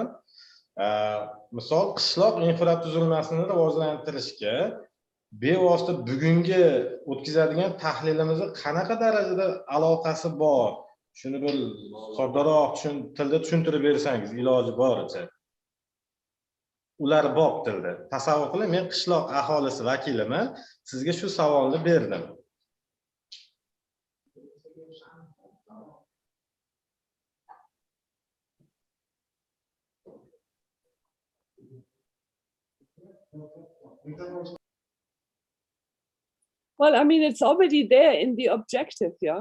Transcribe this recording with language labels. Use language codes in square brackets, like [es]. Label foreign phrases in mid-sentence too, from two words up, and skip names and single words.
[uz] Misol qishloq infratuzilmasini rivojlantirishga bevosita bugungi o'tkazadigan tahlilimizni qanaqa darajada aloqasi bor? Shuni bir soddaroq tilda tushuntirib bersangiz iloji boricha. Ular bor tilda. Tasavvur qiling, men qishloq aholisi vakiliman, sizga shu savolni berdim. [en] Well, I mean, it's already there in the objective, yeah?